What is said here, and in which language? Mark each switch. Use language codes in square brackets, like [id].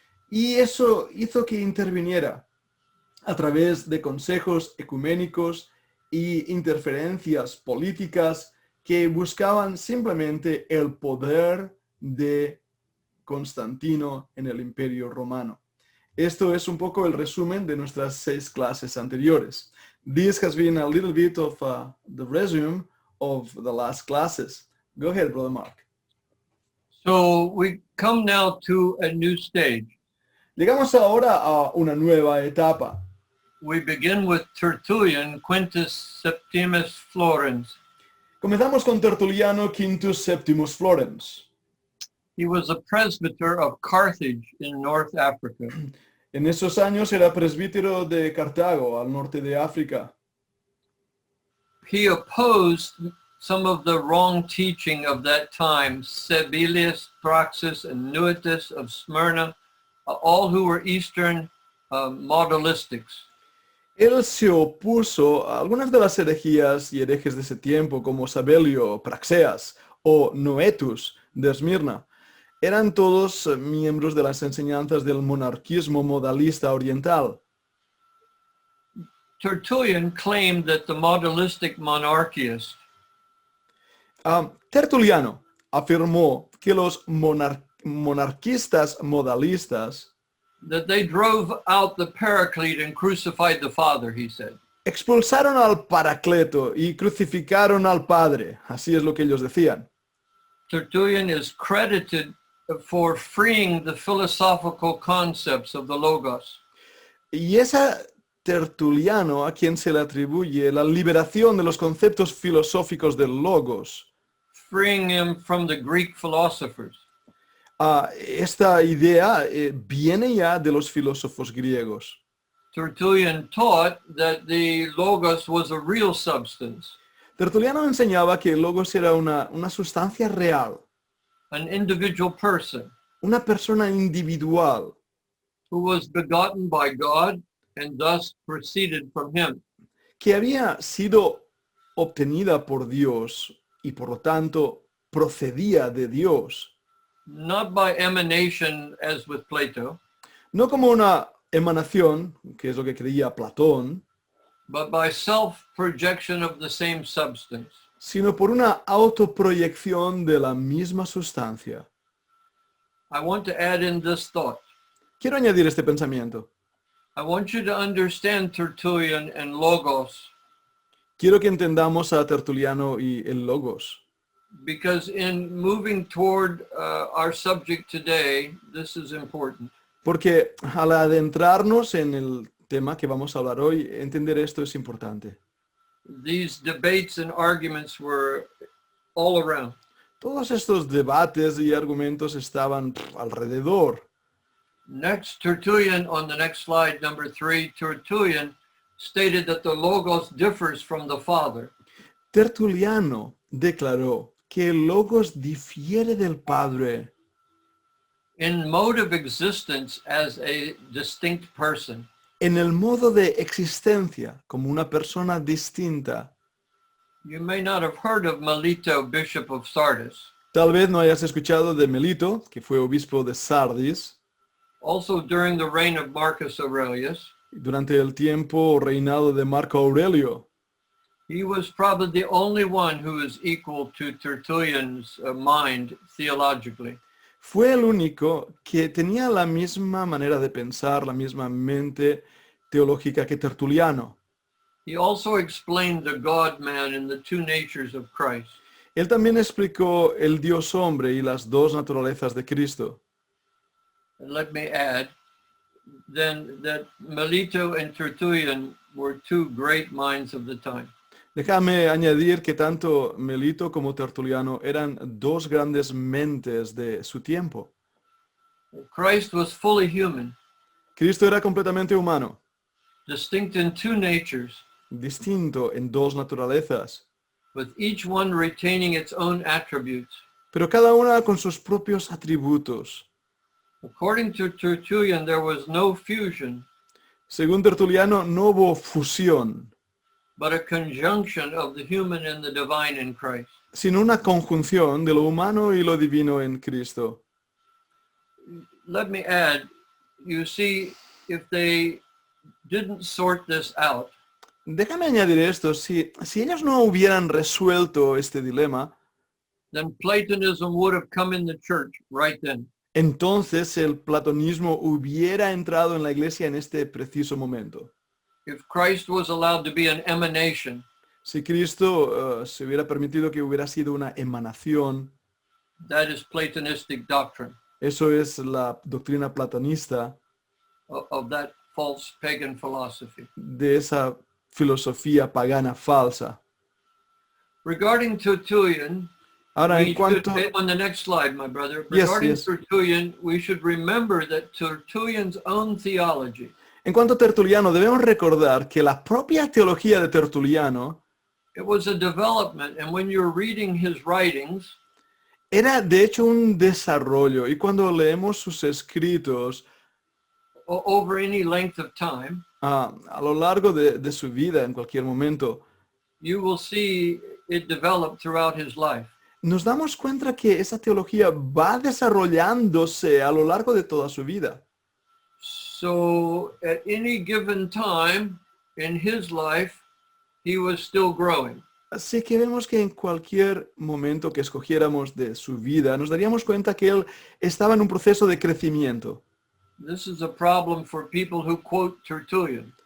[es] Y eso hizo que interviniera a través de consejos ecuménicos y interferencias políticas que buscaban simplemente el poder de Constantino en el Imperio Romano. Esto es un poco el resumen de nuestras 6 clases anteriores. [en] This has been a little bit of the resume of the last classes. Go ahead, Brother Mark. So we come now to a new stage. [es] Llegamos ahora a una nueva etapa. [en] We begin with Tertullian, Quintus Septimus Florens. [es] Comenzamos con Tertuliano Quintus Septimus Florens. [en] He was a presbyter of Carthage in North Africa. [es] En esos años era presbítero de Cartago, al norte de África. [en] He opposed some of the wrong teaching of that time, Sabellius, Praxis, and Nuetus of Smyrna, all who were Eastern modalistics. [es] Él se opuso a algunas de las herejías y herejes de ese tiempo, como Sabelio, Praxeas o Noetus de Esmirna. Eran todos miembros de las enseñanzas del monarquismo modalista oriental. [en] Tertullian claimed that the modalistic monarchists [es] Tertuliano afirmó que los monarquistas modalistas [en] that they drove out the Paraclete and crucified the Father, he said. [es] expulsaron al Paracleto y crucificaron al Padre. Así es lo que ellos decían. [en] Tertullian is credited for freeing the philosophical concepts of the Logos. [es] Y es a Tertuliano a quien se le atribuye la liberación de los conceptos filosóficos del Logos. [en] Freeing him from the Greek philosophers. [es] Esta idea viene ya de los filósofos griegos. [en] Tertullian taught that the Logos was a real substance, [es] Tertuliano enseñaba que el Logos era una sustancia real, [en] an individual person [es] una persona individual [en] who was begotten by God and thus proceeded from him. [es] que había sido obtenida por Dios y por lo tanto procedía de Dios. [en] Not by emanation as with Plato, [es] No como una emanación, que es lo que creía Platón, [en] but by self-projection of the same substance. [es] sino por una autoproyección de la misma sustancia. [en] I want to add in this thought. [es] Quiero añadir este pensamiento. [en] I want you to understand Tertullian and Logos, [es] Quiero que entendamos a Tertuliano y el Logos, [en] because in moving toward our subject today, this is important. [es] porque al adentrarnos en el tema que vamos a hablar hoy, entender esto es importante. [en] These debates and arguments were all around. [es] Todos estos debates y argumentos estaban alrededor. [en] Next, Tertullian, on the next slide, number 3, Tertullian stated that the Logos differs from the Father. [es] Tertuliano declaró que el Logos difiere del Padre [en] In mode of existence as a distinct person. [es] en el modo de existencia como una persona distinta. [en] You may not have heard of Melito, Bishop of Sardis. [es] Tal vez no hayas escuchado de Melito, que fue obispo de Sardis, [en] Also during the reign of Marcus Aurelius, [es] durante el tiempo o reinado de Marco Aurelio. [en] he was probably the only one who is equal to Tertullian's mind theologically. [es] Fue el único que tenía la misma manera de pensar, la misma mente teológica que Tertuliano. [en] He also explained the God-man and the two natures of Christ. [es] Él también explicó el Dios hombre y las dos naturalezas de Cristo. [en] And let me add then that Melito and Tertullian were two great minds of the time. [es] Déjame añadir que tanto Melito como Tertuliano eran dos grandes mentes de su tiempo. [en] Christ was fully human, [es] Cristo era completamente humano, [en] distinct in two natures, [es] distinto en dos naturalezas, [en] with each one retaining its own attributes. [es] pero cada una con sus propios atributos. [en] According to Tertullian, there was no fusion, [es] Según Tertuliano, no hubo fusión, [en] but a conjunction of the human and the divine in Christ. [es] sino una conjunción de lo humano y lo divino en Cristo. [en] Let me add, you see, if they didn't sort this out, [es] Déjame añadir esto, si ellos no hubieran resuelto este dilema, [en] then Platonism would have come in the church right then. [es] entonces el platonismo hubiera entrado en la iglesia en este preciso momento. [en] If Christ was allowed to be an emanation, [es] Si Cristo se hubiera permitido que hubiera sido una emanación, [en] that is Platonistic doctrine [es] eso es la doctrina platonista [en] of that false pagan philosophy. [es] de esa filosofía pagana falsa. [en] Regarding Tertullian, [es] Ahora, en [en] we [es] cuanto... [en] should, on the next slide, my brother, Yes, regarding yes. Tertullian, we should remember that Tertullian's own theology [es] En cuanto a Tertuliano, debemos recordar que la propia teología de Tertuliano [en] it was a development, and when you're reading his writings, [es] era de hecho un desarrollo, y cuando leemos sus escritos [en] over any length of time, [es] a lo largo de su vida, en cualquier momento, [en] you will see it develop throughout his life. [es] nos damos cuenta que esa teología va desarrollándose a lo largo de toda su vida. [en] So at any given time in his life, he was still growing. [es] Así que vemos que en cualquier momento que escogiéramos de su vida, nos daríamos cuenta que él estaba en un proceso de crecimiento. [en] This is a problem for people who quote Tertullian.